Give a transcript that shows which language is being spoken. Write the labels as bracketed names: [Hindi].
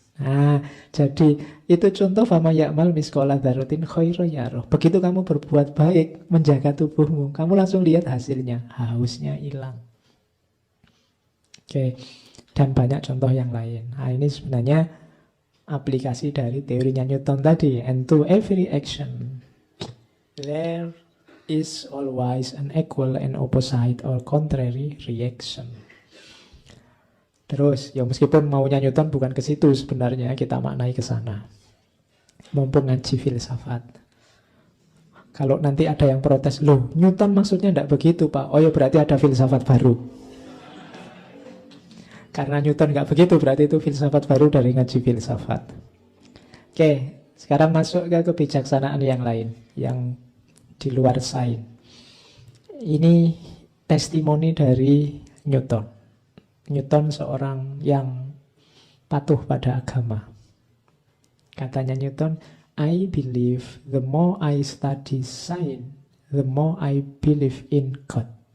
[Indonesian] Nah, jadi itu contoh [Arabic] fama ya'mal miskola dzarratin khairan yarah. [Indonesian] Begitu kamu berbuat baik, menjaga tubuhmu, kamu langsung lihat hasilnya, hausnya hilang. Oke, dan banyak contoh yang lain. Nah, ini sebenarnya aplikasi dari teorinya Newton tadi. [English] And to every action there is always an equal and opposite or contrary reaction. [Indonesian] Terus, ya meskipun maunya Newton bukan ke situ sebenarnya, kita maknai ke sana. Mumpung ngaji filsafat. Kalau nanti ada yang protes, loh Newton maksudnya tidak begitu Pak. Oh ya berarti ada filsafat baru. Karena Newton nggak begitu, berarti itu filsafat baru dari ngaji filsafat. Oke, sekarang masuk ke kebijaksanaan yang lain, yang di luar sains. Ini testimoni dari Newton. Newton seorang yang patuh pada agama. Katanya Newton, [English] I believe the more I study science, the more I believe in God.